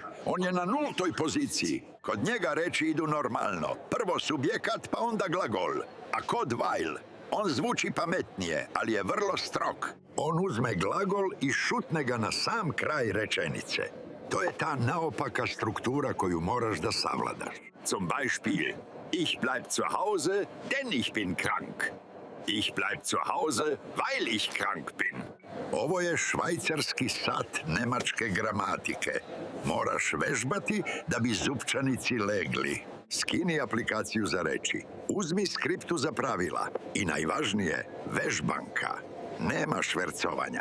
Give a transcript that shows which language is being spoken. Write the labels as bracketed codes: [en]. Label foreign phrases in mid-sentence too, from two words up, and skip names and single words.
[sr] On je na nultoj poziciji. Kod njega reči idu normalno. Prvo subjekat, pa onda glagol. A kod weil, on zvuči pametnije, ali je vrlo strog. On uzme glagol i šutne ga na sam kraj rečenice. To je ta naopaka struktura koju moraš da savladaš. [de] Zum Beispiel, ich bleib zu Hause, denn ich bin krank. Ich bleib zu Hause, weil ich krank bin. [sr] Ovo je švajcarski sat nemačke gramatike. Moraš vežbati da bi zupčanici legli. Skini aplikaciju za reči. Uzmi skriptu za pravila. I najvažnije, vežbanka. Nema švercovanja.